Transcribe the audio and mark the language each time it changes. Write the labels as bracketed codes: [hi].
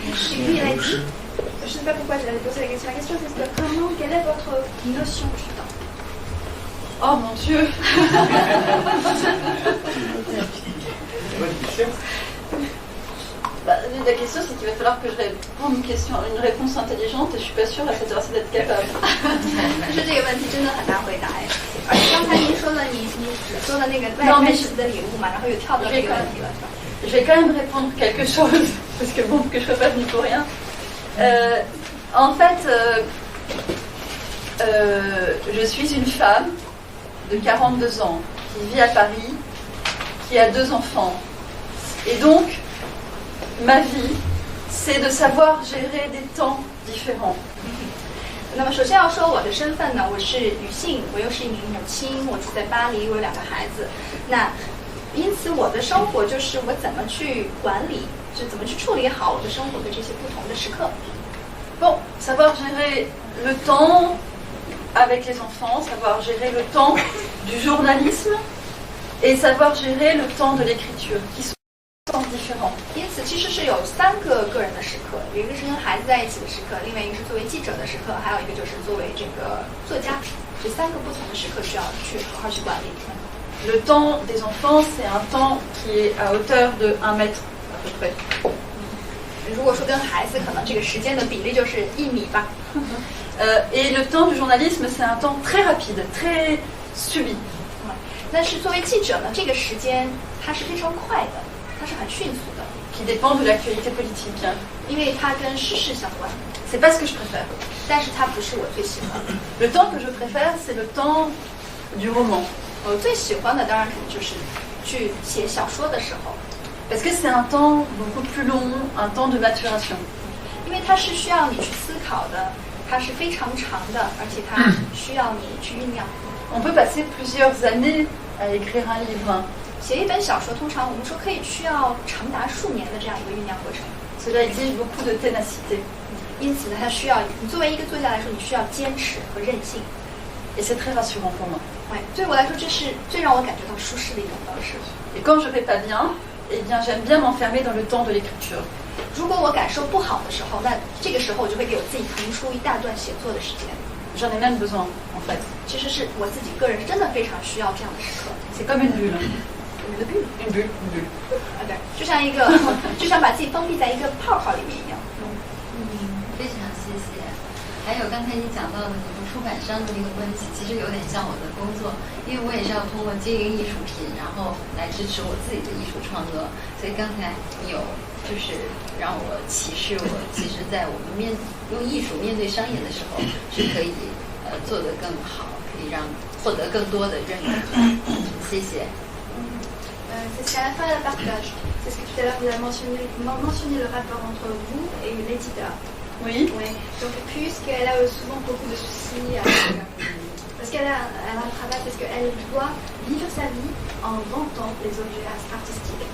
[fr] Et lui, il a dit, je ne sais pas pourquoi je l'avais posé la question. La question, c'est quelle est votre notion du temps? Oh mon Dieu. La question, c'est qu'il va falloir que je réponde une réponse intelligente et je suis pas sûre à cette heure-ci d'être capable. [zh] 是这个问题真的很难回答哎。而且刚才您说了你只说了那个外式的礼物嘛，然后又跳到这个问题了。 [fr] Je vais quand même répondre quelque chose parce que bon, que je ne sois pas venue pour rien. En fait, je suis une femme de 42 ans qui vit à Paris, qui a 2 enfants. Et donc, ma vie, c'est de savoir gérer des temps différents. [zh] 那么首先要说我的身份呢，我是女性，我又是一名母亲，我住在巴黎，我有2个孩子。那因此我的生活就是我怎么去管理，就怎么去处理好我的生活的这些不同的时刻。 [fr] Bon, savoir gérer le temps avec les enfants, savoir gérer le temps du journalisme et savoir gérer le temps de l'écriture, qui sont différents. [zh] 因此其实是有3个个人的时刻，有一个是跟孩子在一起的时刻，另外一个是作为记者的时刻，还有一个就是作为这个作家，这3个不同的时刻需要去好好去管理。 [fr] Le temps des enfants, c'est un temps qui est à hauteur de 1 mètre à peu près. [zh] 如果说跟孩子，可能这个时间的比例就是1米吧。 [fr] Et le temps du journalisme, c'est un temps très rapide, très subi. [zh] 但是作为记者呢，这个时间它是非常快的，它是很迅速的。 [fr] Qui dépend de l'actualité politique. [zh] 因为它跟时事相关。 [fr] C'est pas ce que je préfère. [zh] 但是它不是我最喜欢的。 [fr] Le temps que je préfère, c'est le temps du roman. [zh] 我最喜欢的当然肯定就是去写小说的时候。 [fr] Parce que c'est un temps beaucoup plus long, un temps de maturation. [zh] 因为它是需要你去思考的，它是非常长的，而且它需要你去酝酿。 [fr] On peut passer plusieurs années à écrire un livre. [zh] 写一本小说，通常我们说可以需要长达数年的这样一个酝酿过程。 [fr] Cela exige beaucoup de ténacité. [zh] 因此呢，它需要你作为一个作家来说，你需要坚持和韧性。 [fr] Et c'est très rassurant pour moi. [zh] 对我来说，这是最让我感觉到舒适的一种方式。 [fr] Et quand je vais pas bien, eh bien j'aime bien m'enfermer dans le temps de l'écriture. [zh] 如果我感受不好的时候，那这个时候我就会给我自己腾出一大段写作的时间。 [fr] J'en ai même besoin, en fait. [zh] 其实是我自己个人真的非常需要这样的时刻。 [fr] C'est comme une bulle. Une bulle. Une bulle. Une bulle. [zh] 对，就像一个，就像把自己封闭在一个泡泡里面一样。非常谢谢。还有刚才你讲到的你和出版商的那个关系，其实有点像我的工作，因为我也是要通过经营艺术品，然后来支持我自己的艺术创作。所以刚才你有就是让我启示我，其实在我们用艺术面对商业的时候，是可以做得更好，可以让获得更多的认可。谢谢。 [fr] C'est ce qu'à la fin elle partage. C'est ce que tout à l'heure vous avez mentionné le rapport entre vous et l'éditeur. Oui. Donc puisqu'elle a souvent beaucoup de soucis avec, parce qu'elle a un travail, parce qu'elle doit vivre sa vie en vendant les objets artistiques.